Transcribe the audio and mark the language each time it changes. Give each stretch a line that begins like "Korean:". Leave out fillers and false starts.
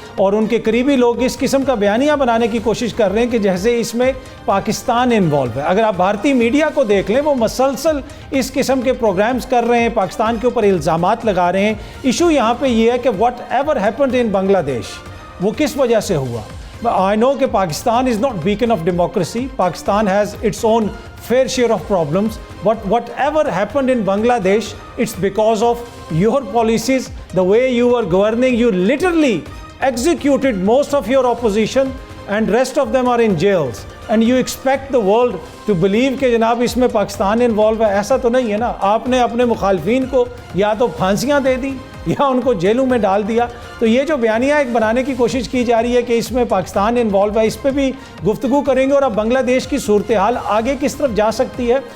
Urdu: اور ان کے قریبی لوگ، اس قسم کا بیانیہ بنانے کی کوشش کر رہے ہیں کہ جیسے اس میں پاکستان انوالو ہے۔ اگر آپ بھارتی میڈیا کو دیکھ لیں، وہ مسلسل اس قسم کے پروگرامز کر رہے ہیں، پاکستان کے اوپر الزامات لگا رہے ہیں۔ ایشو یہاں پہ یہ ہے کہ
English: whatever happened in Bangladesh,
Urdu: وہ کس وجہ سے ہوا؟
English: I know
Urdu: کہ Pakistan
English: is not beacon of democracy. Pakistan has its own fair share of problems. But whatever happened in Bangladesh, it's because of your policies, the way you were governing. You literally executed most of your opposition and rest of them are in jails. And you expect the world to believe
Urdu: کہ جناب اس میں Pakistan involve ہے۔ ایسا تو نہیں ہے نا۔ آپ نے اپنے مخالفین کو یا تو پھانسیاں دے دی یا ان کو جیلوں میں ڈال دیا۔ تو یہ جو بیانیہ ایک بنانے کی کوشش کی جا رہی ہے کہ اس میں پاکستان انوالو ہے، اس پہ بھی گفتگو کریں گے، اور اب بنگلہ دیش کی صورتحال آگے کس طرف جا سکتی ہے۔